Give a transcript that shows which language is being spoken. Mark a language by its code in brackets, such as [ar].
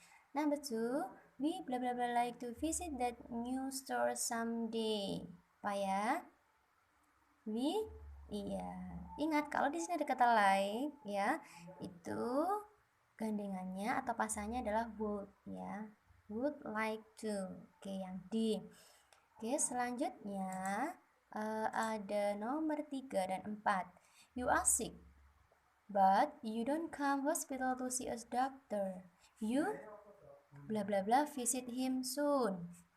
[en] Number 2, we bla bla bla like to visit that new store someday. [id] Apa ya? We, iya. Ingat kalau di sini ada kata like ya, itu gandengannya atau pasannya adalah would ya. [en] Would like to. [id] Oke, yang D. Oke, selanjutnya ada nomor 3 dan 4. [en] You are sick, but you don't come hospital to see a doctor. You bla bla bla visit him soon.